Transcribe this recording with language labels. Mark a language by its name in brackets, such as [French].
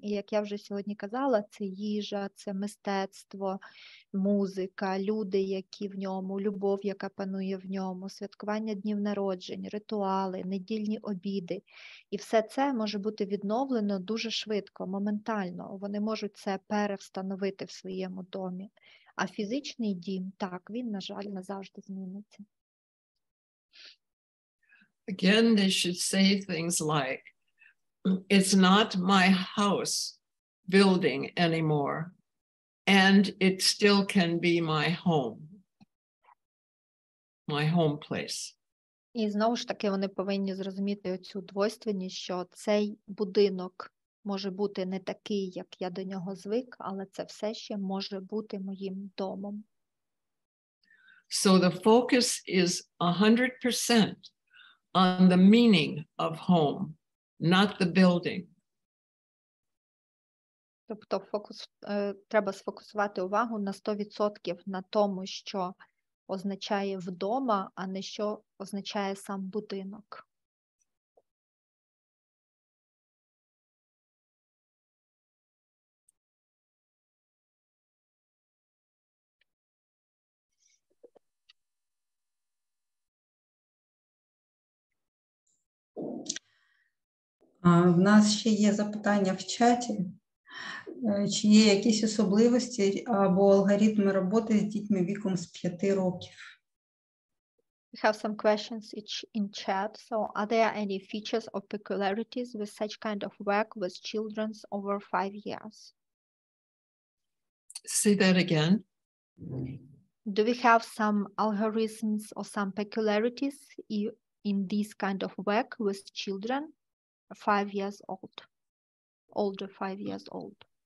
[Ukrainian] І як я вже сьогодні казала, це їжа, це мистецтво, музика, люди, які в ньому, любов, яка панує в ньому, святкування днів народжень, ритуали, недільні обіди. І все це може бути відновлено дуже швидко, моментально. Вони можуть це перевстановити в своєму домі. А фізичний дім, так, він, на жаль, назавжди зміниться. [English] Again, they should say things like, it's not my house building anymore, and it still can be my home place. [Ukrainian] І знову ж таки вони повинні зрозуміти оцю двойственність, що цей будинок може бути не такий, як я до нього звик, але це все ще може бути моїм домом. [English] So the focus is 100% on the meaning of home, not the building. [Ukrainian] Тобто треба сфокусувати увагу на 100% на тому, що означає вдома, а не що означає сам будинок. В нас ще є запитання в чаті. Чи є якісь особливості або алгоритми роботи з дітьми віком з 5 років? [English] We have some questions in chat. So, are there any features or peculiarities with such kind of work with children over 5 years? Say that again. Do we have some algorithms or some peculiarities in this kind of work with children 5 years old, older 5 years old?